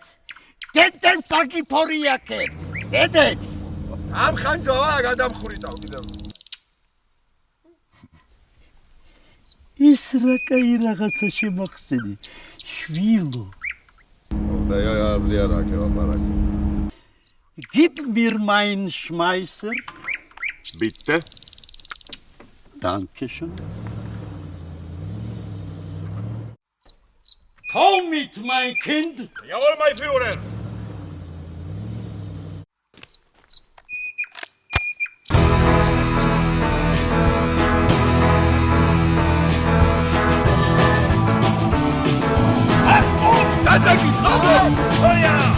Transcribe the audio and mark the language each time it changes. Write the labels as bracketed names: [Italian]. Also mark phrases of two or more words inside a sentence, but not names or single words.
[Georgian] დედებს აგიფორიაკებთ. დედებს. ამ ხანჯლავა გადამხვრიტავ კიდევ. ის რა კაი რაღაცა შემახსენი. შვილო. და აზრი არ აქვს ლაპარაკი. [German] Gib mir mein Schmeißer. Bitte. Dankeschön. Komm mit, mein Kind. Jawohl, mein Führer. Dadaki, oh ja.